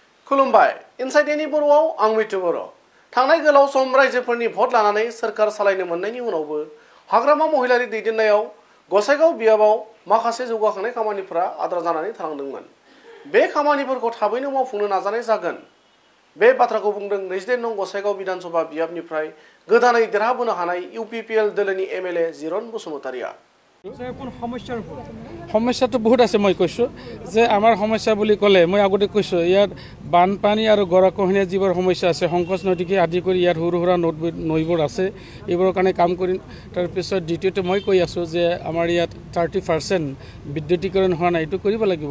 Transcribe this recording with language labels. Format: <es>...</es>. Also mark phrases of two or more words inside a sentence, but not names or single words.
<brx>खुलुमबाय इनसाइड एनि बर'आव आं मिथु बर'। थांनाय गोलाव सम रायजोफोरनि भट लानानै सोरखार सालायनो मोननायनि उनावबो हाग्रामा महिलारि दैदेननायाव गसाइगाव बियाबाव माखासे जौगाखांनाय खामानिफोरा आद्रा जानानै थालांदोंमोन। बे खामानिफोरखौ थाबैनो मावफुंनो नाजानाय जागोन। बे बाथ्राखौ बुंदों 22 नं गसाइगाव विधानसभा बियाबनिफ्राय गोदानै देरहाबोनो हानाय इउपिपिएल दोलोनि एमएलए जिरन बसुमतारिया।</brx> <hi>समस्या तो बहुत</hi> <as>আছে মই কৈছো যে আমাৰ সমস্যা বুলি ক'লে মই আগতে কৈছো ইয়াত বানপানী আৰু গৰাখহনীয়া যিবোৰ সমস্যা আছে সংকোচ নদীকে আদি কৰি ইয়াত সৰু সৰু নৈবোৰ আছে এইবোৰৰ কাৰণে কাম কৰিম। তাৰ পিছত দ্বিতীয়তে মই কৈ আছো যে আমাৰ ইয়াত 30% বিদ্যুতীকৰণ হোৱা নাই, এইটো কৰিব লাগিব।</as>